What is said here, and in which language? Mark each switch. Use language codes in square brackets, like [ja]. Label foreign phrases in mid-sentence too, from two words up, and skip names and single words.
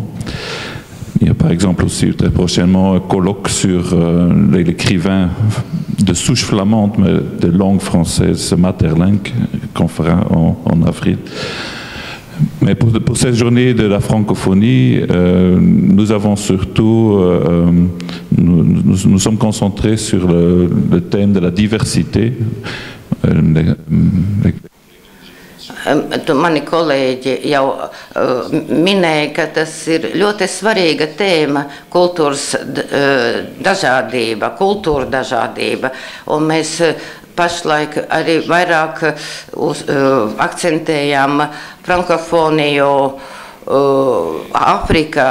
[fr] Il y a par exemple aussi très prochainement un colloque sur l'écrivain de souche flamande, mais de langue française, Maeterlinck, qu'on fera en avril. Mais pour cette journée de la francophonie, nous avons surtout, nous sommes concentrés sur le thème de la diversité. [lv] Mani kolēģi jau minēja, ka tas ir ļoti svarīga tēma - kultūras dažādība, kultūra dažādība. Un mēs pašlaik arī vairāk akcentējam frankofoniju Āfrikā.